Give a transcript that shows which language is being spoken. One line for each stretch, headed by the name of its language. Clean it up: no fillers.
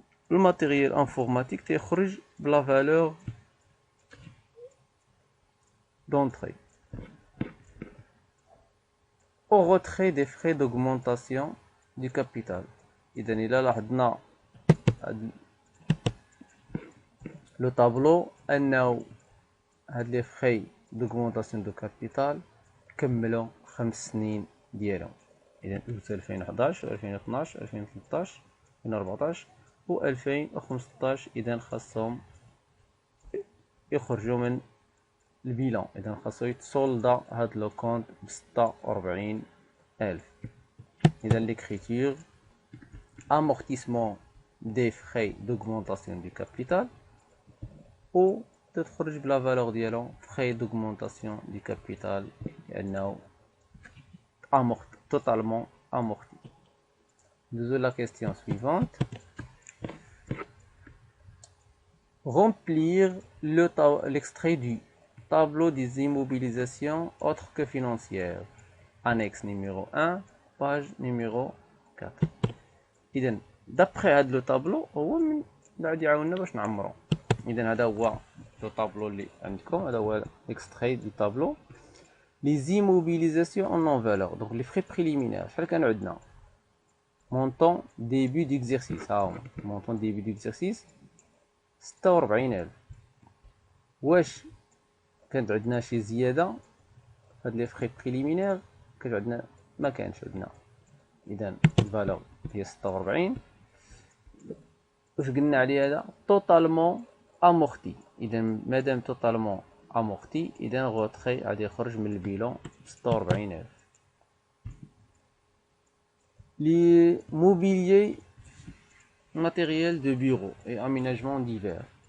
French: Le matériel informatique
Arabic: تيخرج بلا
French: valeur d'entrée. Au retrait des frais d'augmentation du capital.
Arabic: إذا إلا لاحظنا لو طابلو أنه هاد لي فخي دوغمونطاسيون دو كابيتال كملوا 5 سنين ديالهم. إذا دوزت 2011 2012 2013 2014 و 2015 إذا خاصهم يخرجوا من البيلان. إذا خاصو يتسولدا هاد لو كونت ب46,000.
French: إذا l'écriture amortissement des frais d'augmentation du capital
Arabic: و تخرج بلا فالور ديالو
French: frais d'augmentation du capital لأنه totalement amorti. De la question suivante. Remplir l'extrait du tableau des immobilisations autres que financières. Annexe numéro 1, page numéro 4.
Arabic: إذا d'après هذا لو طابلو هو من بعد يعاوننا باش نعمرو. إذا هذا هو لو طابلو اللي عندكم، هذا هو
French: l'extrait du tableau. Les immobilisations en non-valeur. Donc les frais préliminaires.
Arabic: شحال كانوا عندنا؟
French: montant début d'exercice.
Arabic: ها هما
French: montant début d'exercice 46,000.
Arabic: واش كانت عندنا شي زياده هاد لي فري بريليمينير؟ كانت عندنا ما كانش عندنا. اذا الفالور هي 46. واش قلنا عليه هذا؟ توتالمون امورتي. اذا مادام توتالمون امورتي اذا غوتخي غادي يخرج من البيلون 46,000.
French: لي موبيليي matériel de bureau et aménagement divers.